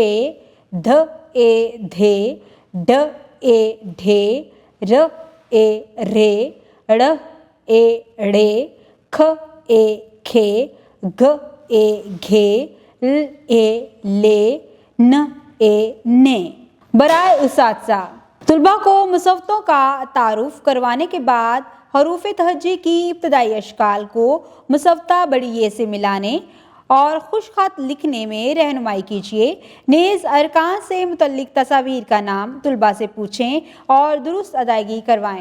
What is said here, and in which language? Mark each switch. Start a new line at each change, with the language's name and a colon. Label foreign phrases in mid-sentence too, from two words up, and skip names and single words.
Urdu: دھ، ے، دھے۔ ڈ، ے، ڈھے. ر، ے، رے۔ ڑ، ے، ڑے. کھ، ے، کھے۔ گ، ے، گھے. ل، ے، لے۔ ن, ए, ने। برائے اساتذہ، طلبہ کو مصوتوں کا تعارف کروانے کے بعد حروف تہجی کی ابتدائی اشکال کو مصوتہ بڑی یے سے ملانے اور خوش خط لکھنے میں رہنمائی کیجیے. نیز ارکان سے متعلق تصویر کا نام طلبہ سے پوچھیں اور درست ادائیگی کروائیں.